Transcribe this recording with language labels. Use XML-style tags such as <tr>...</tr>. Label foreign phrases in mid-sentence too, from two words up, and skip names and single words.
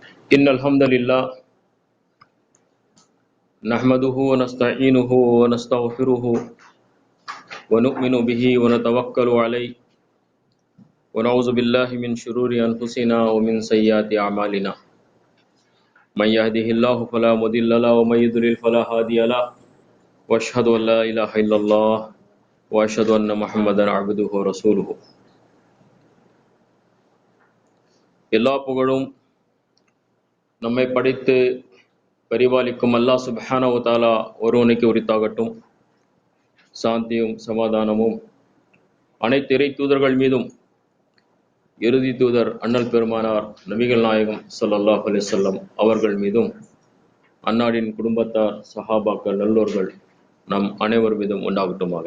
<ar>إن الحمد لله نحمده ونستعينه ونستغفره ونؤمن به ونتوكل عليه ونعوذ بالله من شرور أنفسنا ومن سيئات أعمالنا من يهده الله فلا مضل له ومن يضلل فلا هادي له وأشهد أن لا إله إلا الله وأشهد أن محمدا عبده ورسوله</ar> <ta>எல்லா புகழும் நம்மை படைத்து பரிபாலிக்கும் அல்லாஹ்</ta> <ar>سبحانه وتعالى</ar> <ta>ஒருவனுக்கு உரித்தாகட்டும். சாந்தியும் சமாதானமும் அனைத்து இறை தூதர்கள் மீதும் இறுதி தூதர் அண்ணல் பெருமானார் நபிகள் நாயகம்</ta> <ar>صلى الله عليه وسلم</ar> <ta>அவர்கள் மீதும் அன்னாரின் குடும்பத்தார் சஹாபாக்கள் நல்லோர்கள் நம் அனைவர் மீதும் உண்டாகட்டுமாக.</ta>